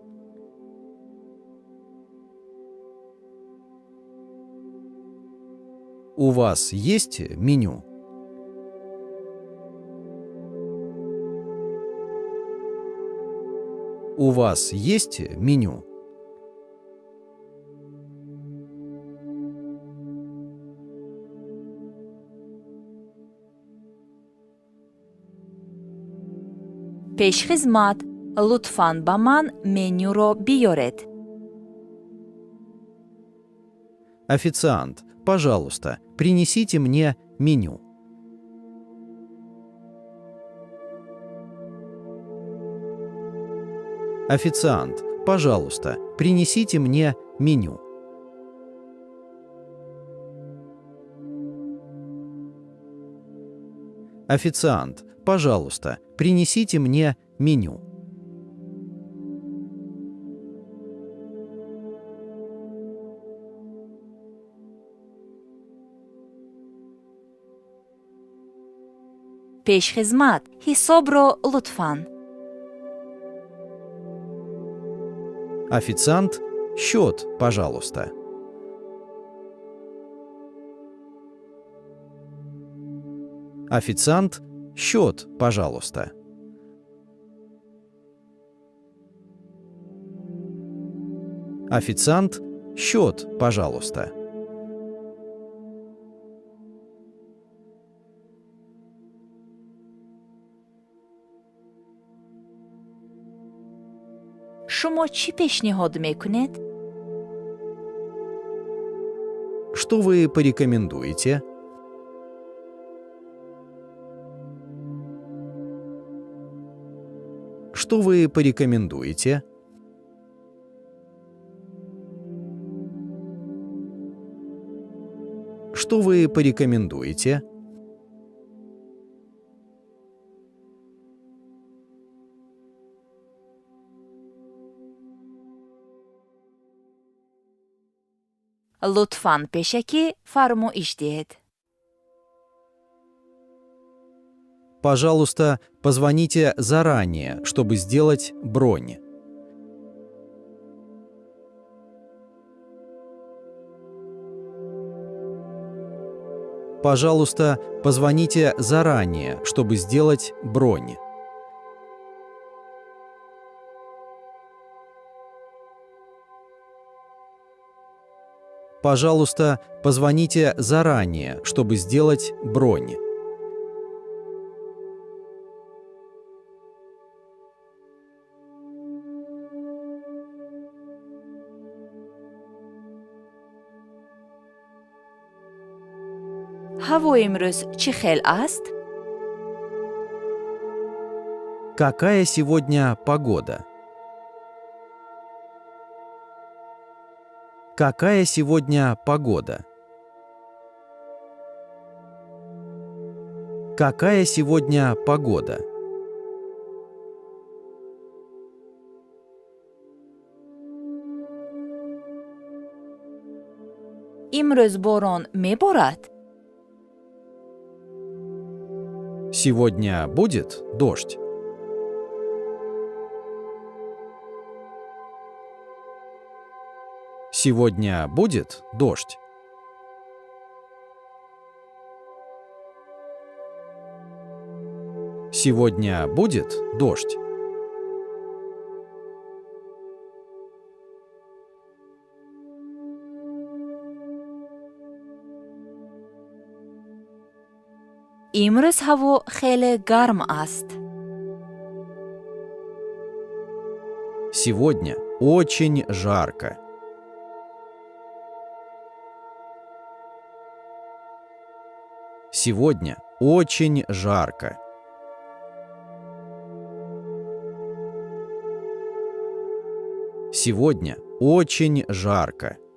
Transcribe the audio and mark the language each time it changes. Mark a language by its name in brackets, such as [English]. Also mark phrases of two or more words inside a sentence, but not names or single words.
[Russian] У вас есть меню? У вас есть меню? [Tajik] пешхизмат, лутфан ба ман менюро биёред. [Russian] Официант, пожалуйста, принесите мне меню. Официант, пожалуйста, принесите мне меню. Официант, пожалуйста, принесите мне меню. [Tajik] пешхизмат, ҳисобро лутфан. [Russian] Официант, счет, пожалуйста. Официант, счет, пожалуйста. Официант, счет, пожалуйста. [Tajik] шумо чӣ пешниҳод мекунед? [Russian] Что вы порекомендуете? Что вы порекомендуете? Что вы порекомендуете? [Tajik] лутфан пешакӣ фармоиш диҳед. [Russian] Пожалуйста, позвоните заранее, чтобы сделать бронь. Пожалуйста, позвоните заранее, чтобы сделать бронь. Пожалуйста, позвоните заранее, чтобы сделать бронь. [Tajik] ҳаво имрӯз чӣ хел аст? [Russian] Какая сегодня погода? Какая сегодня погода? Какая сегодня погода? [Tajik] имрӯз борон меборад? [Russian] Сегодня будет дождь? Сегодня будет дождь? Сегодня будет дождь? [Tajik] имрӯз ҳаво хеле гарм аст. [Russian] Сегодня очень жарко. Сегодня очень жарко. Сегодня очень жарко.